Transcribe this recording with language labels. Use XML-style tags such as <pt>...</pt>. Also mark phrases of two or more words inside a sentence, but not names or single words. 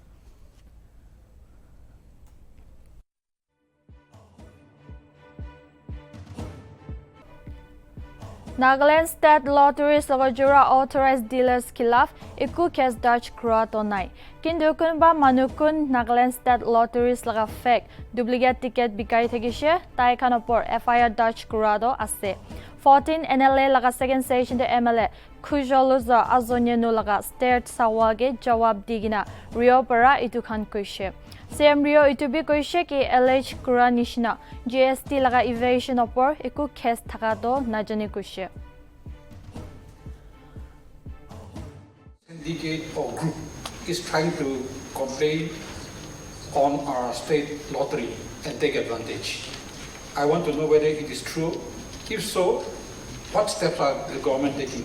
<nag>Nagaland State Lotteries logajura</nag> <en>authorized dealers</en> <nag>khilaf iku case dodge kura to nai kintu kunba manukun Nagaland State Lotteries laga</nag> <en>fake duplicate ticket</en> <nag>bikai thagishe tai khan opor FIR dodge kura do ase. 14 NLA laga</nag> <en>second session</en> <nag>de MLA Kujoluza Azonyenu laga state sawage jawab digina Rio para itu khan kuishe. CM Rio itubi koishe ki LH kura nishna GST laga evasion opor eku case thaka do najani koishe.</nag> <en>Syndicate or group is trying to complain on our state lottery and take advantage. I want to know whether it is true. If so, what steps are the government taking?</en>